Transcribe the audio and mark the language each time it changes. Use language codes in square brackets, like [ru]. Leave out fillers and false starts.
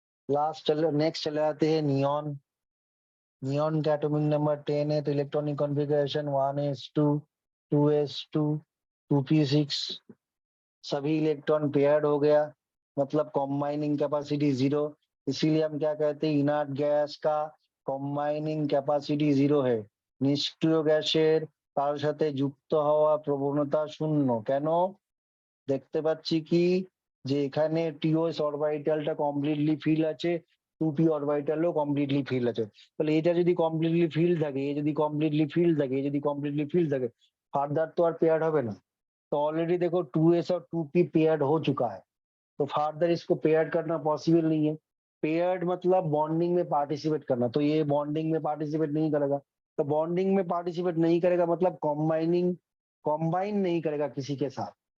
[hi] Next चले आते हैं नियॉन। नियॉन का एटॉमिक नंबर 10 है, तो electronic configuration 1s2, 2s2, 2p6। सभी इलेक्ट्रॉन पेयर्ड हो गया, मतलब कॉम्बाइनिंग कैपेसिटी 0। इसीलिए हम क्या कहते हैं, इनर्ट गैस का कॉम्बाइनिंग कैपेसिटी 0 है। [bn] নিষ্ক্রিয় গ্যাসের তার সাথে যুক্ত হওয়া প্রবণতা 0। কেন? দেখতে পাচ্ছি কি যে এখানে টিওএস অরবিটালটা কমপ্লিটলি ফিল আছে, 2p অরবিটালও কমপ্লিটলি ফিল আছে। তাহলে এটা যদি কমপ্লিটলি ফিল থাকে, এ যদি কমপ্লিটলি ফিল থাকে, এ যদি কমপ্লিটলি ফিল থাকে, ফার্দার তো আর পেয়ার্ড হবে না। [hi] तो ऑलरेडी देखो 2s और 2p पेयर्ड हो चुका है, तो फर्दर इसको पेयर्ड करना पॉसिबल नहीं है। पेयर्ड मतलब बॉन्डिंग में पार्टिसिपेट करना, तो ये बॉन्डिंग में पार्टिसिपेट नहीं करेगा। तो बॉन्डिंग में पार्टिसिपेट नहीं करेगा मतलब कॉम्बाइन नहीं करेगा किसी के साथ।